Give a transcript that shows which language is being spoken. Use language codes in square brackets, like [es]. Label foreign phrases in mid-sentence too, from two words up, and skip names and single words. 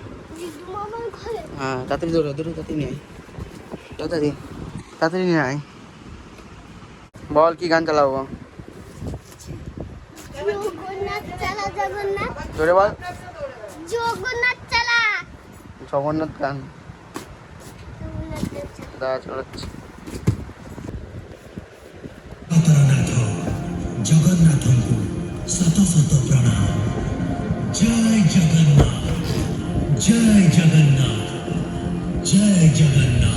[bn] হ্যাঁ তাড়াতাড়ি দৌড়ো তাড়াতাড়ি নিয়ে আয়, তাড়াতাড়ি নিয়ে আয়। বল কি গান চালাবো, জোরে বল। জগন্নাথ গান দাঁড়া চালাচ্ছি। [or] ଜଗନ୍ନାଥଙ୍କୁ ଶତ ଶତ ପ୍ରଣାମ। ଜୟ ଜଗନ୍ନାଥ, ଜୟ ଜଗନ୍ନାଥ, ଜୟ ଜଗନ୍ନାଥ।